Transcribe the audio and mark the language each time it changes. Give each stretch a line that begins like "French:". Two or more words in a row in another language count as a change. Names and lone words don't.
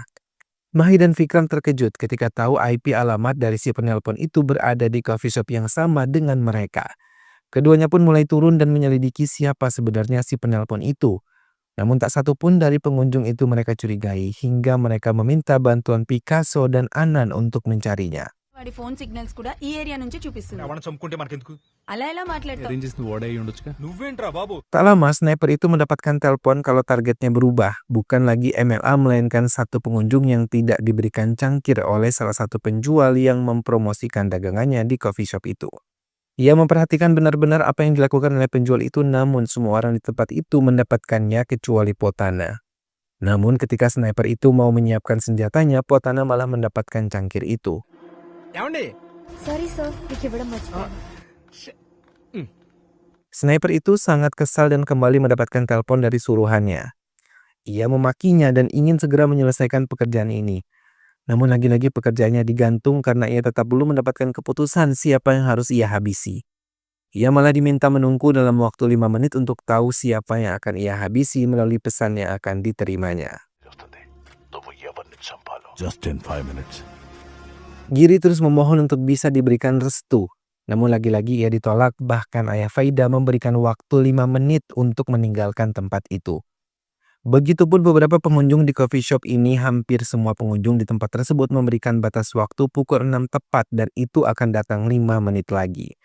Indonesian: Mahi dan Vikram terkejut ketika tahu IP alamat dari si penelpon itu berada di
English: coffee shop
Indonesian: yang sama dengan mereka. Keduanya pun mulai turun dan menyelidiki siapa sebenarnya si penelpon itu. Namun tak satu pun dari pengunjung itu mereka curigai hingga mereka meminta bantuan Picasso dan Anand untuk mencarinya.
Telugu: వాడి
English: phone signals
Telugu: కూడా ఈ ఏరియా నుంచి చూపిస్తుంది. ఎవరైనా చంపుకుంటే మనకెందుకు? అలా ఎలా మాట్లాడతావు? అరేంజ్ చేసిన వాడే అయి ఉండొచ్చుగా. నువ్వేంట్రా బాబు?
Indonesian: Tak lama sniper itu mendapatkan telepon kalau targetnya berubah, bukan lagi MLA melainkan satu pengunjung yang tidak diberikan cangkir oleh salah satu penjual yang mempromosikan dagangannya di
English: coffee shop
Indonesian: itu. Ia memperhatikan benar-benar apa yang dilakukan oleh penjual itu, namun semua orang di tempat itu mendapatkannya kecuali Potana. Namun ketika sniper itu mau menyiapkan senjatanya, Potana malah mendapatkan cangkir itu.
Telugu: ఏమండి?
English: sorry sir
Telugu: మీకు ఇవ్వడం మర్చిపోయాను.
Indonesian: Sniper itu sangat kesal dan kembali mendapatkan telepon dari suruhannya. Ia memakinya dan ingin segera menyelesaikan pekerjaan ini. Namun lagi-lagi pekerjaannya digantung karena ia tetap belum mendapatkan keputusan siapa yang harus ia habisi. Ia malah diminta menunggu dalam waktu 5 menit untuk tahu siapa yang akan ia habisi melalui pesan yang akan diterimanya.
English: Just in 5 minutes.
Indonesian: Giri terus memohon untuk bisa diberikan restu. Namun lagi-lagi ia ditolak, bahkan ayah Faida memberikan waktu 5 menit untuk meninggalkan tempat itu. Begitupun beberapa pengunjung di
English: coffee shop
Indonesian: ini, hampir semua pengunjung di tempat tersebut memberikan batas waktu pukul 6 tepat dan itu akan datang 5 menit lagi.